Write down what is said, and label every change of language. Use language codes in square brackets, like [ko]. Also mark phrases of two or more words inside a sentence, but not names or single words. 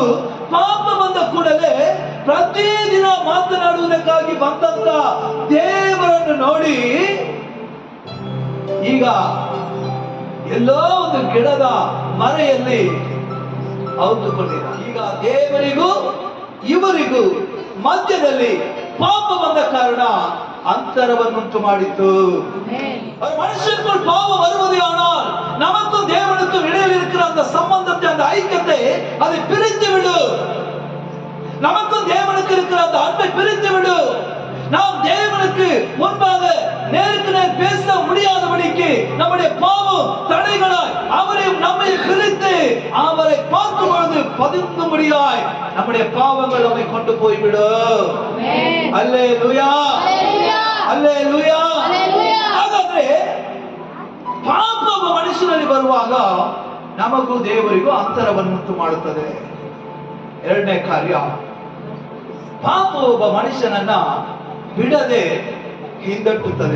[kn] ಪಾಪ ಬಂದ ಕೂಡಲೇ ಪ್ರತಿದಿನ ಮಾತನಾಡುವುದಕ್ಕಾಗಿ ಬಂದಂತ ದೇವರನ್ನು ನೋಡಿ ಈಗ ಎಲ್ಲೋ ಒಂದು ಗಿಡದ ಮರೆಯಲ್ಲಿ ಔತುಕೊಂಡಿದ್ದ. ಈಗ ದೇವರಿಗೂ ಇವರಿಗೂ ಮಧ್ಯದಲ್ಲಿ ಪಾಪ ಬಂದ ಕಾರಣ ಅಂತರವನ್ನುಂಟು ಮಾಡಿತು. [ta] மனுஷனுக்குள் பாவம் வருவதே ஆனால் நமக்கும் தேவனுக்கும் இடையில் இருக்கிற அந்த சம்பந்தத்தை, அந்த ஐக்கியத்தை அதை பிரித்து விடு. நமக்கும் தேவனுக்கு இருக்கிற அந்த அன்பை பிரித்து விடு. நாம் தேவனுக்கு முன்பாக நேருக்கு நேர் பேச முடியாதபடிக்கு நம்முடைய பாவம் தடைகளாய் அவரையும் நம்மை பிரித்து அவரை பார்க்கும் பொழுது பதுங்கும்படியாய் நம்முடைய பாவங்கள் நம்மை கொண்டு போய்விடும். அல்லேலூயா. அல்லேಲೂಯಾ. [kn] ಹಾಗಾದ್ರೆ ಪಾಪ ಮನುಷ್ಯನಲ್ಲಿ ಬರುವಾಗ ನಮಗೂ ದೇವರಿಗೂ ಅಂತರವನ್ನುಂಟು ಮಾಡುತ್ತದೆ. ಎರಡನೇ ಕಾರ್ಯ, ಪಾಪ ಒಬ್ಬ ಮನುಷ್ಯನನ್ನ ಬಿಡದೆ ಹಿಂದಟ್ಟುತ್ತದೆ.